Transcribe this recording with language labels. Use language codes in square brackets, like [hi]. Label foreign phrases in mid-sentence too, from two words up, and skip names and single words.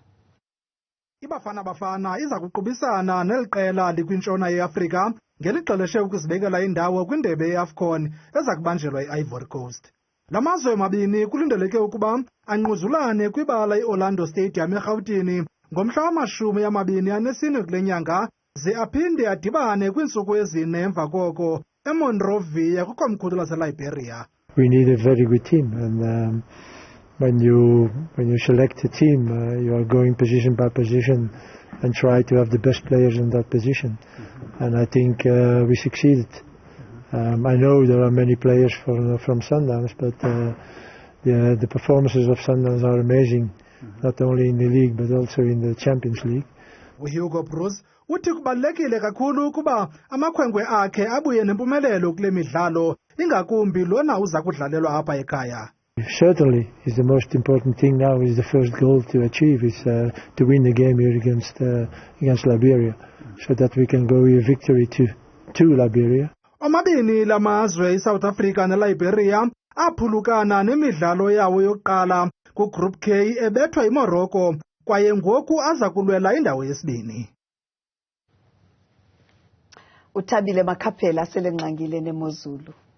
[xh] iBafana Bafana iza kuqubisana neliqela likwintshona yeAfrika ngelixeleshe ukuzibekela indawo kwindebe yeAFCON eza kubanjelwa eIvory Coast. La mazwe mabini kulindeleke ukuba anquzulane kwibala iOrlando Stadium eGauteng ngomhla wama-24 kule nyanga ze aphinde adibane kwiintsuku ezine emva koko eMonrovia kwikomkhulu laseLiberia. [en] We need a very good team, and when you select a team, you are going position by position and try to have the best players in that position. And I think we succeeded. I know there are many players from Sundowns, but the performances of Sundowns are amazing, not only in the league but also in the Champions League. [xh] uHugo Bruce uthi kubalulekile kakhulu ukuba amakhwenkwe akhe abuye nempumelelo kule midlalo ingakumbi lona uza kudlalelwa apha ekhaya. [en] Certainly, is the most important thing now. Is the first goal to achieve is to win the game here against Liberia, so that we can go with victory to Liberia. [xh] Omabini la mazwe iSouth Africa neLiberia aphulukana nemidlalo yawo yokuqala kuGroup K ebethwa iMorocco kwaye ngoku aza kulwela indawo yesibini. Uthabile Makhaphela selengxangile nemozulu.